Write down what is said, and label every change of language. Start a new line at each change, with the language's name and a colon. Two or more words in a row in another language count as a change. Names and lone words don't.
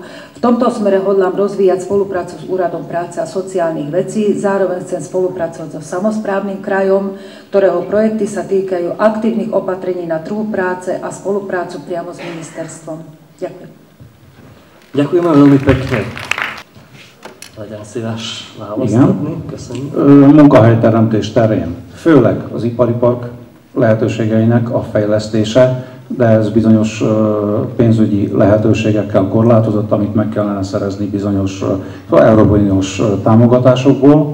Slovak: V tomto smere hodlám rozvíjať spoluprácu s Úradom práce a sociálnych vecí, zároveň chcem spolupracovať so samosprávnym krajom, ktorého projekty sa týkajú aktívnych opatrení na trhu práce a spoluprácu priamo s ministerstvom. Ďakujem. Ďakujeme veľmi pekne.
Hungarian: Legyen szíves választani. Köszönjük. Munkahelyteremtés terén, főleg az ipari park lehetőségeinek a fejlesztése, de ez bizonyos pénzügyi lehetőségekkel korlátozott, amit meg kellene szerezni bizonyos Európai Uniós támogatásokból.